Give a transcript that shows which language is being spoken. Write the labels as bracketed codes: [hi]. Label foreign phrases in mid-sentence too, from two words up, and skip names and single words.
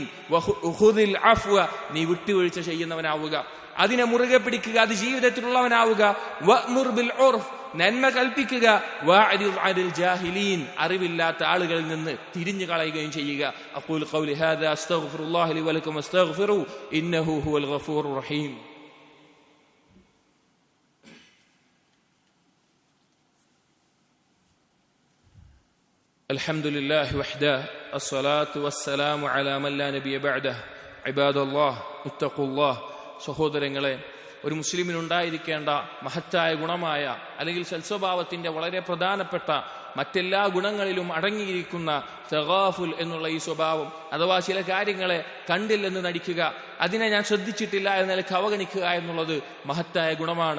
[ar] خذ العفو, [ml] നീ വിട്ടുവീഴ്ച ചെയ്യുന്നവനാവുക, അതിനെ മുറുകെ പിടിക്കുക, അത് ജീവിതത്തിലുള്ളവനാവുക. [ar] وأمر بالعرف, [ml] നന്മ കൽപ്പിക്കുക. [ar] وأعرض عن الجاهلين, [ml] അറിവില്ലാത്ത ആളുകളിൽ നിന്ന് തിരിഞ്ഞു കളയുകയും ചെയ്യുക. [ar] أقول قولي هذا أستغفر الله لي ولكم أستغفره إنه هو الغفور الرحيم. الحمد لله وحده الصلاة والسلام على من لا نبي بعده عباد الله اتقوا الله [ml] സഹോദരങ്ങളെ, ഒരു മുസ്ലിമിനുണ്ടായിരിക്കേണ്ട മഹത്തായ ഗുണമായ അല്ലെങ്കിൽ സൽസ്വഭാവത്തിന്റെ വളരെ പ്രധാനപ്പെട്ട മറ്റെല്ലാ ഗുണങ്ങളിലും അടങ്ങിയിരിക്കുന്ന തഗാഫുൽ എന്നുള്ള ഈ സ്വഭാവം, അഥവാ ചില കാര്യങ്ങളെ കണ്ടില്ലെന്ന് നടിക്കുക, അതിനെ ഞാൻ ശ്രദ്ധിച്ചിട്ടില്ല എന്ന നിലയ്ക്ക് അവഗണിക്കുക എന്നുള്ളത് മഹത്തായ ഗുണമാണ്.